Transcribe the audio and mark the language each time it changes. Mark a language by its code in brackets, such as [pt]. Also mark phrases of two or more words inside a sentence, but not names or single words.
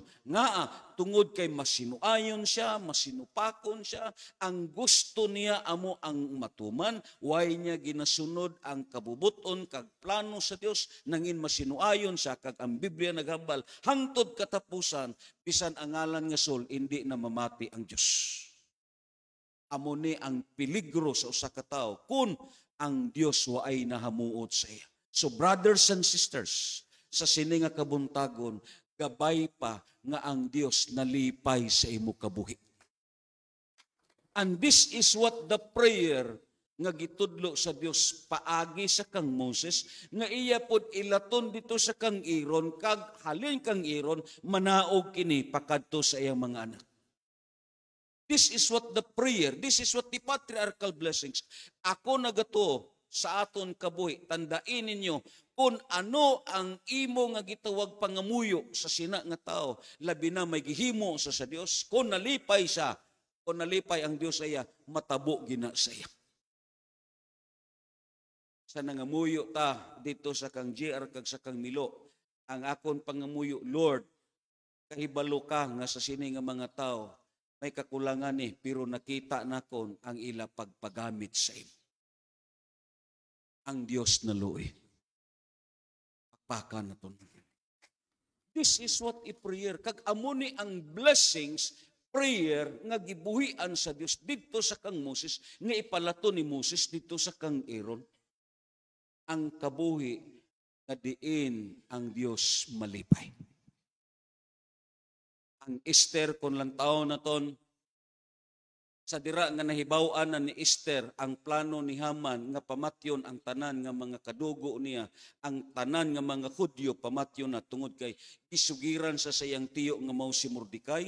[hil] Tungod kay masinuayon siya, masinupakon siya, ang gusto niya amo ang matuman, way niya ginasunod ang kabubuton kag plano sa Dios, nangin masinuayon siya, kag ang Biblia naghambal, hangtod katapusan, bisan ang ngalan nga Saul, hindi na mamati ang Dios. Amo ni ang peligro sa usa ka tawo kung ang Dios waay nahamuot sa iya. [en] So brothers and sisters, [hil] sa sini nga kabuntagon, gabay pa nga ang Dios nalipay sa imo kabuhi. [en] And this is what the prayer [hil] nga gitudlo sa Dios paagi sa kang Moses, nga iya pod ilaton dito sa kang Aaron, kag halin kang Aaron, manaog kini pakadto sa iyang mga anak. [en] This is what the prayer, this is what the patriarchal blessings. [hil] Ako nagato sa aton kabuhi, tandain ninyo, kung ano ang imo nga gitawag pangamuyo sa sina nga tao, labi na may gihimo sa Dios, kung nalipay siya, kung nalipay ang Dios sa iya, matabo gina sa iya. Sa nangamuyo ta dito sa kang JR kag sa kang Milo, ang akon pangamuyo, Lord, kahibalo ka nga sa sini nga mga tao, may kakulangan ni, pero nakita nakon ang ila pagpagamit sa imo. Ang Dios naluoy. Pakpakan naton. [en] This is what a prayer. [hil] Kag amo ni ang blessings, prayer nga gibuhian sa Dios dito sa kang Moses, nga ipalato ni Moses dito sa kang Aaron. Ang kabuhi nga diin ang Dios malipay. Ang Esther kon lang taon naton, sa dira nga nahibaw-an na ni Esther ang plano ni Haman nga pamatyon ang tanan nga mga kadugo niya, ang tanan nga mga Hudyo pamatyon na tungod kay isugiran sa sayang tiyo nga mao si Mordecai.